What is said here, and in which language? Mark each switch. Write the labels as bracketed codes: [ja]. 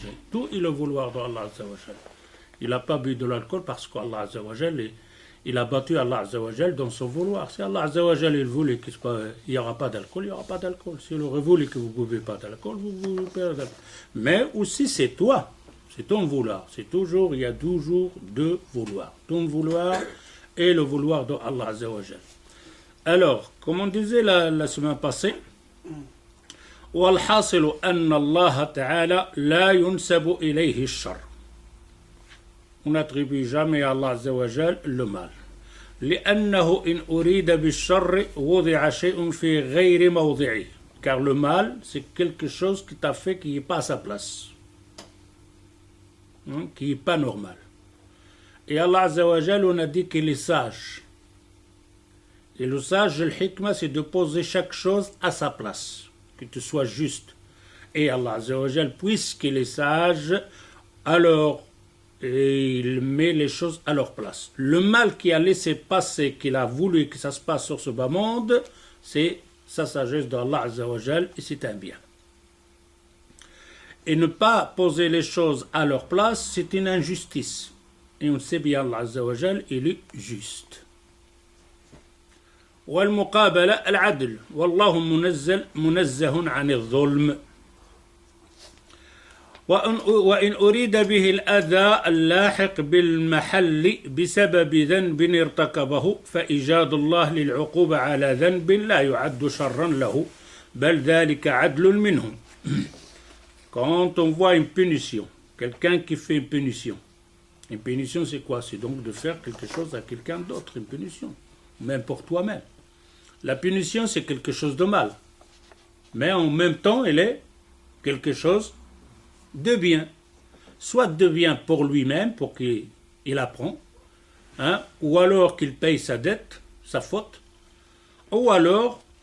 [fr] Tout est le vouloir d'Allah. Il n'a pas bu de l'alcool parce qu'Allah, il a battu Allah dans son vouloir. Si Allah il voulait qu'il n'y aura pas d'alcool, il n'y aura pas d'alcool. S'il aurait voulu que vous ne buvez pas d'alcool, vous ne buvez pas d'alcool. Mais aussi c'est toi, c'est ton vouloir. C'est toujours, il y a toujours deux vouloirs. Ton vouloir et le vouloir d'Allah. Alors, comme on disait la semaine passée, [ar] والحاصل أن الله تعالى لا ينسب إليه الشر. [fr] On n'attribue jamais à Allah Azza wa Jal le mal. [ar] لأنه إن أريد بالشر وضع شيء في غير موضعه. [fr] Car le mal, c'est quelque chose qui t'a fait qui n'est pas à sa place. Qui n'est pas normal. Et Allah Azza wa Jal, on a dit qu'il est sage. Et le sage, le hikmah, c'est de poser chaque chose à sa place. Que tu sois juste. Et Allah Azza wa Jal, puisqu'il est sage, alors et il met les choses à leur place. Le mal qu'il a laissé passer, qu'il a voulu que ça se passe sur ce bas monde, c'est sa sagesse d'Allah Azza wa Jal, et c'est un bien. Et ne pas poser les choses à leur place, c'est une injustice. Et on sait bien Allah Azza wa Jal, il est juste. [ar] والمقابلة العدل والله منزه عن الظلم. وإن أريد به الأذى اللاحق بالمحل بسبب ذنب ارتكبه فإيجاد الله للعقوبة على ذنب لا يعد شرا له بل ذلك عدل منه. [fr] Quand on voit une punition, quelqu'un qui fait une punition c'est quoi? C'est donc de faire quelque chose à quelqu'un d'autre, une punition, même pour toi-même. La punition c'est quelque chose de mal, mais en même temps elle est quelque chose de bien, soit de bien pour lui-même, pour qu'il apprend, ou alors qu'il paye sa dette, sa faute, ou alors